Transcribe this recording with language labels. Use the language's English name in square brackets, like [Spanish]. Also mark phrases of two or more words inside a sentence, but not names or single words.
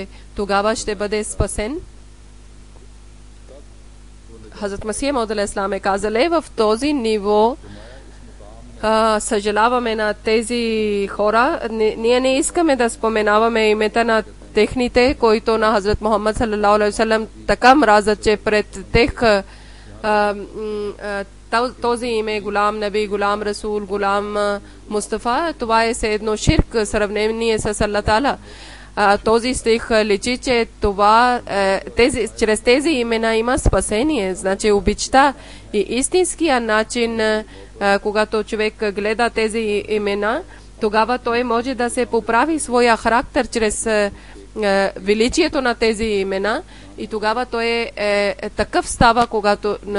[Bulgarian] Тогава ще бъде спасен. Хазрат Масих Мауд алейхиссалам е казал, в този ниво съжаляваме на тези хора. Ние не искаме да споменаваме имета на техните, които на Хазрат Мухаммад [Arabic] صلى الله عليه وسلم [Bulgarian] така мразят, че пред тех този име Гулам Наби, Гулам Расул, Гулам Мустафа, това е все едно ширк в сравнение с Аллах Таала. Този стих личи, че това, чрез тези имена има спасение, значи обичта и истинския начин, когато човек гледа тези имена, тогава той може да се поправи своя характер чрез величието на тези имена, и тогава той такъв става, когато